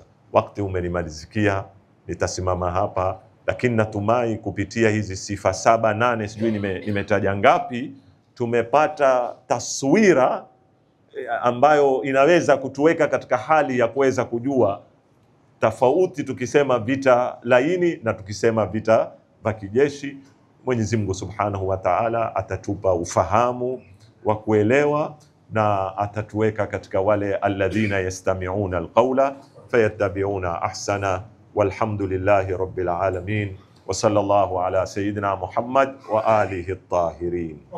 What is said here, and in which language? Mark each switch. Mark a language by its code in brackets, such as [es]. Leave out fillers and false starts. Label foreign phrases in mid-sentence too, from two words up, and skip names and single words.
[sw] Wakati umenimalizikia, nitasimama hapa, lakini natumai kupitia hizi sifa 7, 8, sijui nimetaja ngapi, tumepata taswira ambayo inaweza kutuweka katika hali ya kuweza kujua tofauti tukisema vita laini na tukisema vita vya kijeshi. Mwenyezi Mungu [ar] سبحانه وتعالى [sw] atatupa ufahamu wa kuelewa na atatuweka katika wale [ar] الذين يستمعون القول فيتبعون أحسن. والحمد لله رب العالمين وصلى الله على سيدنا محمد وآله الطاهرين.